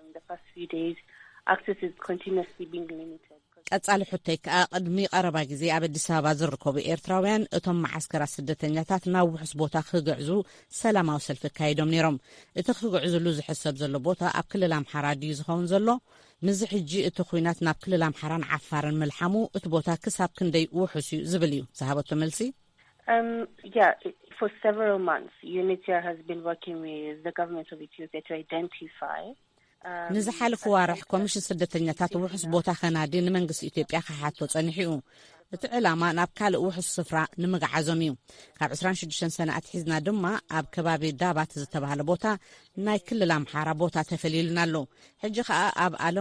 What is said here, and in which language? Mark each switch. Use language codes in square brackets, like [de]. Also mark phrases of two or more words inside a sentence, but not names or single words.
[ti] ቀጻሊ ሕቶይ ከዓ ቅድሚ ቀረባ ግዜ ኣብ አዲስ አበባ ዝርከቡ ኤርትራውያን እቶም ማዓስከራት ስደተኛታት ናብ ውሕስ ቦታ ክግዕዙ ሰላማዊ ሰልፊ ካይዶም ነይሮም እቲ ክግዕዙሉ ዝሕሰብ ዘሎ ቦታ ኣብ ክልል ኣምሓራ ድዩ ዝኸውን ዘሎ ምዝ ሕጂ እቲ ኩናት ናብ ክልል ኣምሓራን ዓፋርን መልሓሙ እቲ ቦታ ክሳብ ክንደይ ውሕስ እዩ ዝብል እዩ ዝሃበቶ መልሲ [en] Yeah, for several months, UNHCR has been working with the government of Ethiopia to identify. [ti] ንዝሓለፈ ዋርሕ ኮሚሽን ስደተኛታት ውሕስ ቦታ ከናዲ ንመንግስቲ ኢትዮጵያ ክሓቶ ጸኒሑ እቲ ዕላማ ናብ ካልእ ውሕስ ስፍራ ንምግዓዞም እዩ ካብ 26 ሰነ ኣትሒዝና ድማ ኣብ ከባቢ ዳባት ዝተባሃለ ቦታ ናይ ክልል ኣምሓራ ቦታ ተፈልዩልና ኣሎ ሕጂ ከዓ ኣብ ዓለም